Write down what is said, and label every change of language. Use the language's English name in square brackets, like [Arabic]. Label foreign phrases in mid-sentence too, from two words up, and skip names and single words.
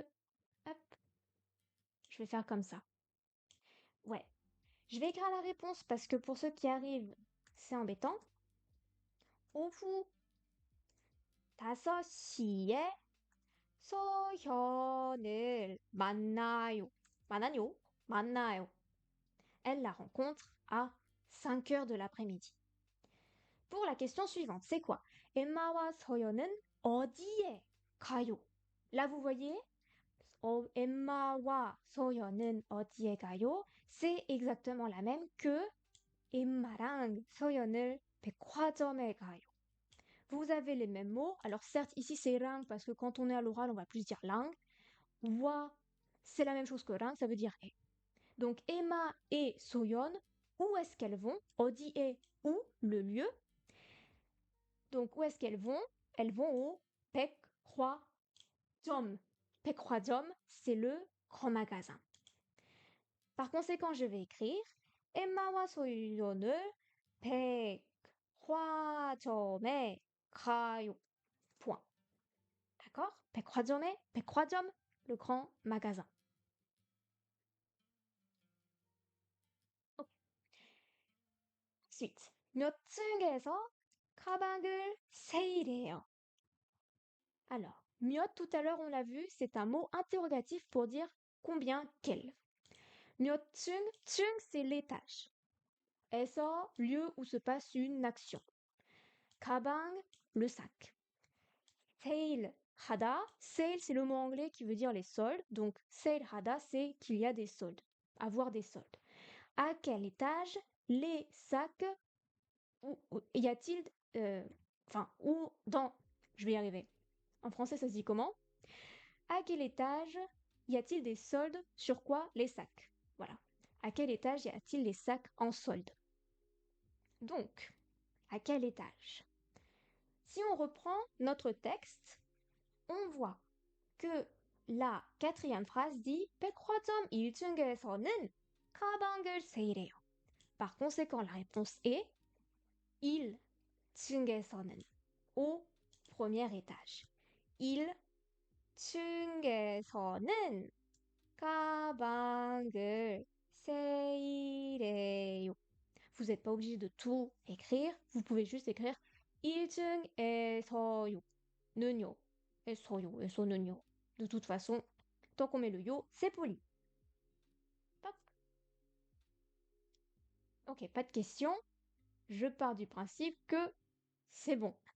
[French] Hop, je vais faire comme ça. Ouais. Je vais écrire la réponse parce que pour ceux qui arrivent, c'est embêtant. [Korean] 오후 5시에 소현을 만나요. 만나요. [French] Elle la rencontre à 5 heures de l'après-midi. Pour la question suivante, c'est quoi? [Korean] Emma와 소연은 어디에 가요? [French] Là, vous voyez, [Korean] Emma와 소연은 어디에 가요? [French] C'est exactement la même que [Korean] Emma랑 소연을 백화점에 가요. [French] Vous avez les mêmes mots. Alors certes, ici c'est 랑 parce que quand on est à l'oral, on va plus dire lang. 와, c'est la même chose que 랑, ça veut dire et. Donc Emma et 소연, où est-ce qu'elles vont? 어디에, où, le lieu. Donc où est-ce qu'elles vont? Elles vont au 백화점. 백화점, c'est le grand magasin. Par conséquent, je vais écrire [Korean] Emma와 소연을 백화점에 가요. [French] Point. D'accord? [Korean] 백화점에, 백화점, [French] le grand magasin. Okay. Ensuite, [Korean] 몇 층에서 가방을 세일해요? [French] Alors, 몇 tout à l'heure on l'a vu, c'est un mot interrogatif pour dire combien, quel. [Korean] 몇 층, [French] 층 c'est l'étage. 에서, lieu où se passe une action. 가방, le sac. [Korean] 세일 하다, [French] sale c'est le mot anglais qui veut dire les soldes, donc [Korean] 세일 하다 [French] c'est qu'il y a des soldes, avoir des soldes. À quel étage les sacs, y a-t-il, ou dans, je vais y arriver. En français ça se dit comment? À quel étage y a-t-il des soldes sur quoi les sacs? Voilà. À quel étage y a-t-il les sacs en solde? Donc, à quel étage? Si on reprend notre texte, on voit que la quatrième phrase dit [Korean] 백화점 1층에서는 가방을 세일해요. [French] Par conséquent, la réponse est 1층에서는 au premier étage. [Korean] 1층에서는 가방을 세일해요. [French] Vous n'êtes pas obligé de tout écrire. Vous pouvez juste écrire [Korean] 1층에서요. 는요. 에서요. 에서는요. [French] De toute façon, tant qu'on met le yo, c'est poli. Toc. Ok, pas de questions. Je pars du principe que c'est bon.